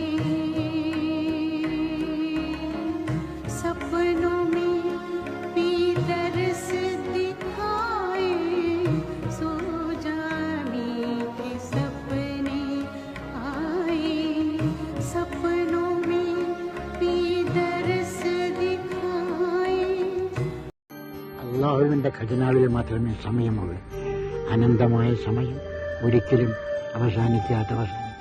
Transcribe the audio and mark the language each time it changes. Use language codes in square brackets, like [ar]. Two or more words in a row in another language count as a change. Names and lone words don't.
[hi] सपनों में पीतरस दिखाए, सोजा मीठे सपने आए, सपनों में पीतरस दिखाए। [ml] അള്ളാഹുവിന്റെ ഖജനാവിൽ മാത്രമേ സമയമുള്ളൂ. അനന്തമായ സമയം, ഒരിക്കലും അവസാനിക്കാത്ത വസ്തു.